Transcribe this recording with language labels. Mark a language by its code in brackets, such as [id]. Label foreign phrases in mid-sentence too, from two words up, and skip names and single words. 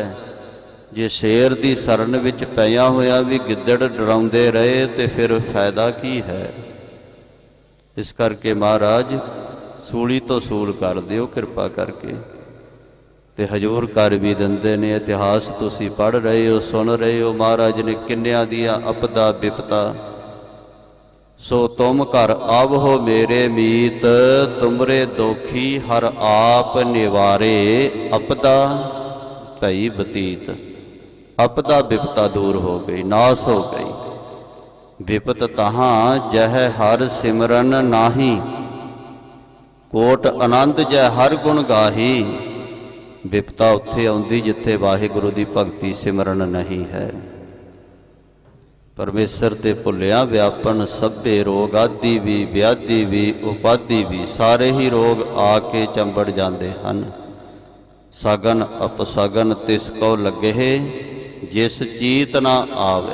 [pa] ਜੇ ਸ਼ੇਰ ਕੀ ਸਰਨ ਵਿੱਚ ਪਿਆ ਹੋਇਆ ਭੀ ਗਿੱਦੜ ਡਰਾਉਂਦੇ ਰਹੇ ਤੋ ਫਿਰ ਫਾਇਦਾ ਕੀ ਹੈ। ਇਸ ਕਰਕੇ ਮਹਾਰਾਜ ਸੂਲੀ ਤੋਂ ਸੂਲ ਕਰ ਦਿਓ ਕਿਰਪਾ ਕਰਕੇ। ਤੇ ਹਜ਼ੂਰ ਕਰ ਭੀ ਦਿੰਦੇ ਨੇ, ਇਤਿਹਾਸ ਤੁਸੀਂ ਪੜ੍ਹ ਰਹੇ ਹੋ, ਸੁਣ ਰਹੇ ਹੋ। ਮਹਾਰਾਜ ਨੇ ਕਿੰਨੀਆਂ ਦੀਆਂ ਆਪਦਾ ਵਿਪਤਾ, ਸੋ ਤੁਮ ਘਰ ਆਵਹੁ ਮੇਰੇ ਮੀਤ, ਤੁਮਰੇ ਦੋਖੀ ਹਰਿ ਆਪ ਨਿਵਾਰੇ, ਅਪਦਾ ਭਈ ਬਿਤੀਤ। ਅਪਦਾ ਵਿਪਤਾ ਦੂਰ ਹੋ ਗਈ, ਨਾਸ਼ ਹੋ ਗਈ। ਬਿਪਤਿ ਤਹਾਂ ਜਹ ਹਰਿ ਸਿਮਰਨ ਨਾਹੀ, ਕੋਟਿ ਆਨੰਦ ਜਹ ਹਰਿ ਗੁਣ ਗਾਹੀ। ਵਿਪਤਾ ਉੱਥੇ ਆਉਂਦੀ ਜਿੱਥੇ ਵਾਹਿਗੁਰੂ ਦੀ ਭਗਤੀ ਸਿਮਰਨ ਨਹੀਂ ਹੈ। ਪਰਮੇਸ਼ਰ ਤੇ ਭੁੱਲਿਆ ਵਿਆਪਨ ਸਭੇ ਰੋਗ, ਆਦਿ ਵੀ ਵਿਆਧੀ ਵੀ ਉਪਾਧੀ ਵੀ, ਸਾਰੇ ਹੀ ਰੋਗ ਆ ਕੇ ਚੰਬੜ ਜਾਂਦੇ ਹਨ। ਸਗਨ ਅਪਸਗਨ ਤਿਸ ਕੋ ਲੱਗੇ, ਜਿਸ ਚੀਤ ਨਾ ਆਵੇ।